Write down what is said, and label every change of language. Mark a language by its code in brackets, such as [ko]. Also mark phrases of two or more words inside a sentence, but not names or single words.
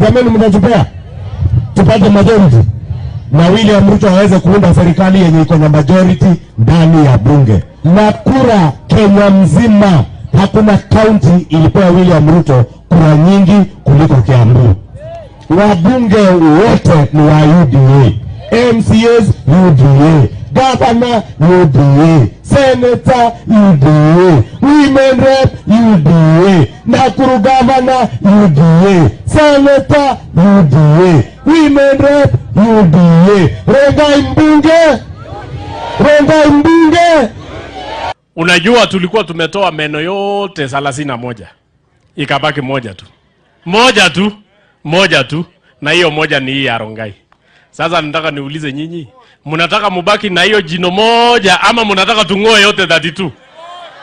[sw] Jamani, mnatupea tupate majority na William Ruto aweze kuunda serikali yenye iko na majority ndani ya bunge. Na kura Kenya mzima hakuna county ilipewa William Ruto kura nyingi kuliko Kiambu. Wabunge wote ni wa UDA, MCAs UDA, Governor UDA, Senator UDA, [en] Women Rep [sw] UDA, Nakuru Governor UDA, Senator UDA, [en] Women Rep [sw] UDA, Rongai mbunge. Unajua tulikuwa tumetoa meno yote 31. Ikabaki moja tu. Na hiyo moja ni hii ya Rongai. Sasa nataka niulize nyinyi, mnataka mubaki na hiyo jino moja ama mnataka tungoe yote 32?